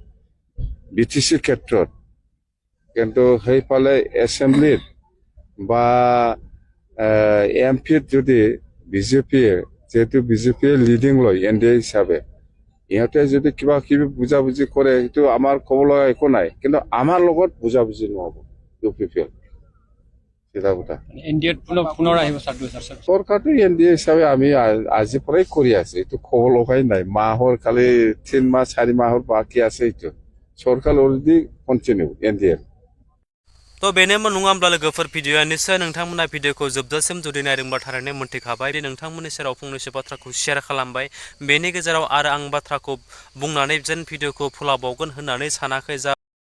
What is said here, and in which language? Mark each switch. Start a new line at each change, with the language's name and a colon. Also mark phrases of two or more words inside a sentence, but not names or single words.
Assamese: বিটিচিৰ ক্ষেত্ৰত কিন্তু সেইফালে এছেম্বলিত বা এমপিত যদি বিজেপিয়ে যেহেতু বিজেপিয়ে লিডিং লয় এনডিএ হিচাপে ইহঁতে যদি কিবা কিবি বুজাবুজি কৰে সেইটো আমাৰ ক'ব লগা একো নাই, কিন্তু আমাৰ লগত বুজাবুজি নহ'ব ইউপিপিএল। চৰকাৰটো এনডিএ হিচাপে আমি আজিৰ পৰাই কৰি আছে, এইটো ক'ব লগাই নাই। মাহৰ খালি 3 মাহ 4 মাহৰ বাকী আছে, এইটো চৰকাৰ
English: already continue
Assamese: एनडिए।
Bodo: थ' बेनोमोन नङा होमब्ला लोगोफोर भिडिअआ निस्सय नोंथांमोना भिडिअखौ जोबजासिम जुदि नायदोंब्ला थारैनो मोनथिखाबाय दि नोंथांमोननि सेराव फंनैसो बाथ्राखौ शेयार खालामबाय। बेनि गेजेराव आरो आं बाथ्राखौ बुंनानै जेन भिडिअखौ फोलावबावगोन होननानै सानाखै। जा